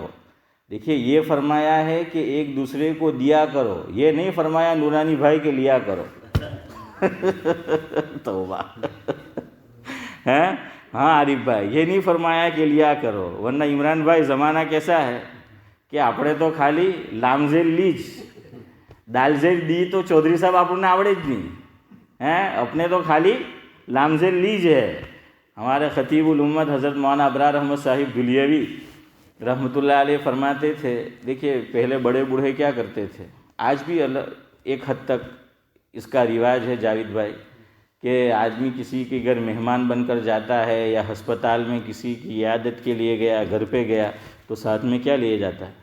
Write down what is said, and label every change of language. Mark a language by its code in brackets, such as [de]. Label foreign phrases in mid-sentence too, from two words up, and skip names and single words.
[ur] دیکھیے یہ فرمایا ہے کہ ایک دوسرے کو دیا کرو، یہ نہیں فرمایا نورانی بھائی کے لیا کرو. توبہ. ہاں عارف بھائی، یہ نہیں فرمایا کہ لیا کرو. ورنہ عمران بھائی زمانہ کیسا ہے کہ [gu] આપણે તો ખાલી લામઝેલ લીજ દાલઝેલ દી તો ચૌધરી સાહેબ આપણને આવડે જ નહીં. [ur] اپنے تو خالی لامزیل لیج ہے. ہمارے خطیب الامت حضرت مولانا ابرار احمد صاحب دھلیوی رحمۃ اللہ علیہ فرماتے تھے، دیکھیے پہلے بڑے بوڑھے کیا کرتے تھے، آج بھی ایک حد تک اس کا رواج ہے جاوید بھائی، کہ آدمی کسی کے گھر مہمان بن کر جاتا ہے یا ہسپتال میں کسی کی عیادت کے لیے گیا، گھر پہ گیا تو ساتھ میں کیا لے جاتا ہے؟